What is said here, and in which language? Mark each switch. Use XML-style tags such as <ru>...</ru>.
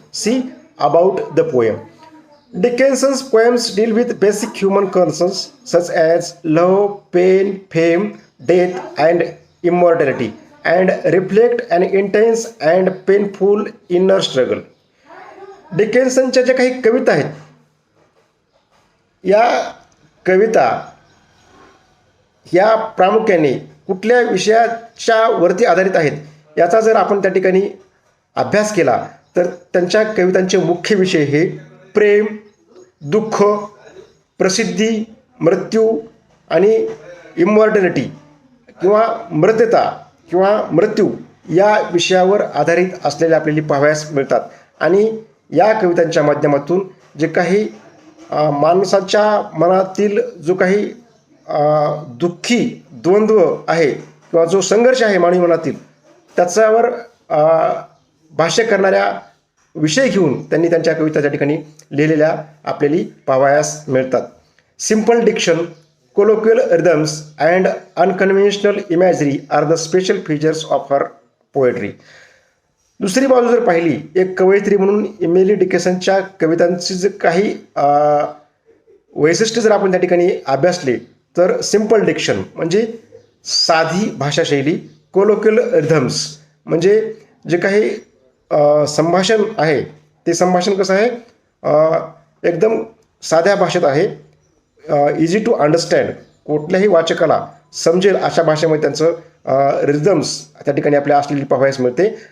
<en>See about the poem. Dickinson's poems deal with basic human concerns such as love, pain, fame, death, and immortality, and reflect an intense and painful inner struggle.</en> <mr>डिकेन्सनच्या ज्या काही कविता आहेत, या कविता ह्या प्रामुख्याने कुठल्या विषयाच्या वरती आधारित आहेत याचा जर आपण त्या ठिकाणी अभ्यास केला तर त्यांच्या कवितांचे मुख्य विषय हे प्रेम, दुःख, प्रसिद्धी, मृत्यू आणि इमॉर्टॅलिटी किंवा मर्त्यता किंवा मृत्यू या विषयावर आधारित असलेले आपल्याला पाहावयास मिळतात. आणि या कवितांच्या माध्यमातून जे काही माणसाच्या मनातील जो काही दुःखी द्वंद्व आहे किंवा जो संघर्ष आहे मानवी मनातील त्याच्यावर भाष्य करणाऱ्या विषय घेऊन त्यांनी त्यांच्या कविता त्या ठिकाणी लिहिलेल्या आपल्याला पाहावयास मिळतात. Simple Dickson,</mr> <en>colloquial rhythms and unconventional imagery are the special features of her poetry.</en> <mr>दुसरी बाजू जर पाहिली, एक कवयित्री म्हणून इमेली डिकेन्सनच्या कवितांची जे काही वैशिष्ट्य जर आपण त्या ठिकाणी अभ्यासले तर सिम्पल डिक्शन म्हणजे साधी भाषाशैली, कोलोक्युअल रिथम्स म्हणजे जे काही संभाषण आहे ते संभाषण कसं आहे, एकदम साध्या भाषेत आहे,</mr> <en>easy to understand,</en> <mr>कुठल्याही वाचकाला समजेल अशा भाषेमध्ये त्यांचं रिदम्स त्या ठिकाणी आपल्या असलेली पाहावयास मिळते.</mr>